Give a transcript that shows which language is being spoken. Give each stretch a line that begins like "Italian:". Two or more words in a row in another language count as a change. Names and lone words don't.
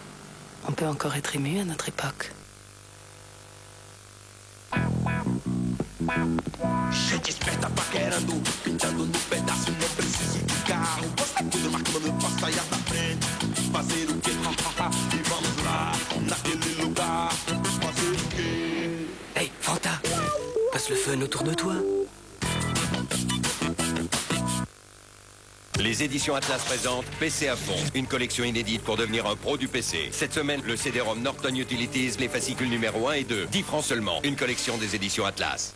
French: on peut encore être ému à notre époque.
Portuguese: Gente esperta paquerando, pintando no pedaço, não preciso de carro. Posta tudo marcando pra sair da frente. Fazer o quê? E vamos lá, naquele lugar. Fazer o quê?
French: Hey, Fanta, passe le fun autour de toi. Les éditions Atlas présentent PC à fond, une collection inédite pour devenir un pro du PC. Cette semaine, le CD-ROM Norton Utilities, les fascicules numéro 1 et 2. 10 francs seulement, une collection des éditions Atlas.